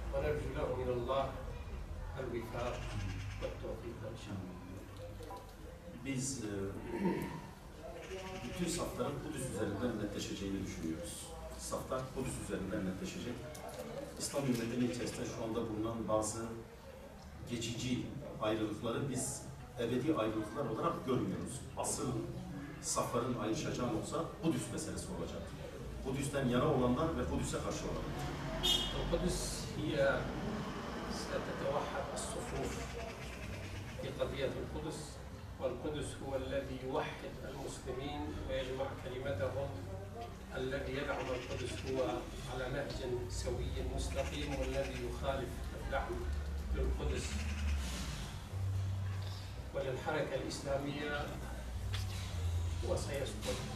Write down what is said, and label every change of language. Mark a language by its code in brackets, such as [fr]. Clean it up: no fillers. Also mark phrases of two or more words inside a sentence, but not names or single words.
[ar] ونرجو له من الله الوفاق والتوفيق إن شاء الله. [tr] Biz bütün safların Kudüs üzerinden netleşeceğini düşünüyoruz. Saflar Kudüs üzerinden netleşecek. İslam ümmetinin içerisinde şu anda bulunan bazı geçici ayrılıkları biz ebedi ayrılıklar olarak görmüyoruz. Asıl safların ayrışacağı olsa Kudüs meselesi olacak. Kudüs'ten yana olanlar ve Kudüs'e karşı olanlar. [ar] القدس هي ستتوحد الصفوف في قضية القدس، والقدس هو الذي يوحد المسلمين ويجمع كلمتهم. الذي يدعم القدس هو على نهج سوي مستقيم، والذي يخالف الدعم للقدس وللحركة الإسلامية هو سيسقط.